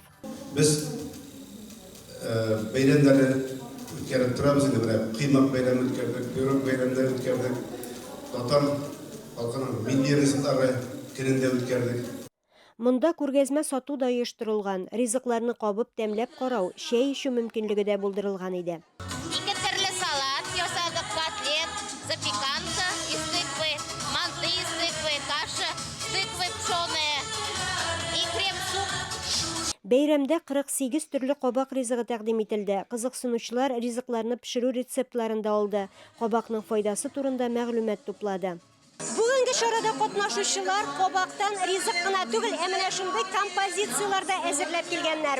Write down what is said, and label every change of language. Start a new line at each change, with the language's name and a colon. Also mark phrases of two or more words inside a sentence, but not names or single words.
Tatar: Без бәйрәмнәрне үткәреп торабыз инде, менә кыймак бәйрәме үткәрдек, бөрек бәйрәмнәре үткәрдек. Татар халкының милли ризыклары көнендә үткәрдек. Монда күргәзмә сату да оештырылган, ризыкларны кабып тәмләп карау, чәй ичү мөмкинлеге дә булдырылган иде. Ике төрле салат ясадык, котлет,
Russian: запеканка из тыквы, манты из тыквы, каша из тыквы пшёная и крем-суп.
Tatar: Бәйрәмдә 48 төрле кабак ризыгы тәкъдим ителде. Кызыксынучылар ризыкларны пешерү рецептларын да алды. Кабакның файдасы турында мәгълүмат туплады. Бүгенге чарада катнашучылар кабактан ризык кына түгел, менә шундый композицияларда әзерләп килгәннәр.